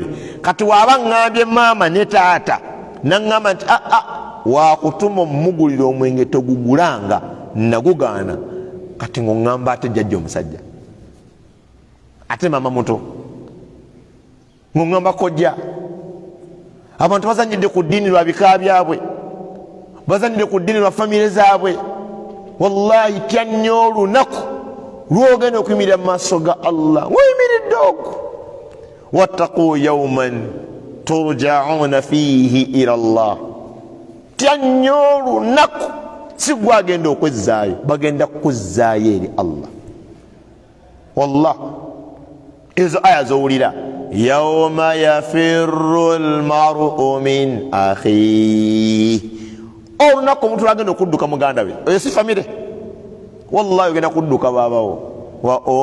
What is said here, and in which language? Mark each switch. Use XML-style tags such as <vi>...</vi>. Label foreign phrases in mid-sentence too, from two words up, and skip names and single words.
<lg>Kati waaba ngambye maama ne taata nangamba nti wakutuma omugulira omwenge togugulanga nagugaana, kati ng'ongamba ate jjajja omusajja ate mama muto ng'ongamba kojja. Abantu bazanyidde ku ddiini lwa bika byabwe, bazanyidde ku ddiini lwa famire zaabwe. Wallahi tya nnyo olunaku lwogenda okuyimirira mu maaso ga Allah ng'oyimiridde oku.</lg> <ar>واتقوا يوما ترجعون فيه إلى الله.</ar> <lg>Tya nnyo olunaku si gwe agenda okwezzaayo, bagenda kukuzzaayo eri Allah. Wallah ezo aya zowulira</lg> <ar>يوم يفر المرء من أخيه,</ar> <lg>olunaku omuntu lwagenda okudduka muganda we eyo si famire wallahi ogenda kudduka babawo wa</lg>